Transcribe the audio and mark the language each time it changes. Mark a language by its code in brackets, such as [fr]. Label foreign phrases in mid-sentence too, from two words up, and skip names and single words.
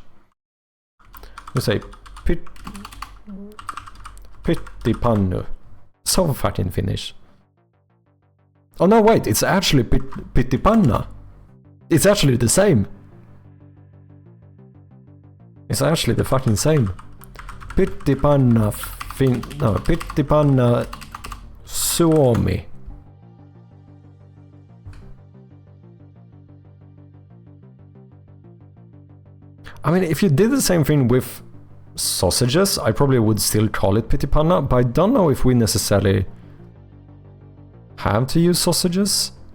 [en] We say pittipannu. So fucking Finnish. Oh no, wait, it's actually pittipanna. It's actually the same. It's actually the fucking same. [fi] Pittipanna pittipanna Suomi. [en] I mean, if you did the same thing with sausages, I probably would still call it pittipanna, but I don't know if we necessarily have to use sausages.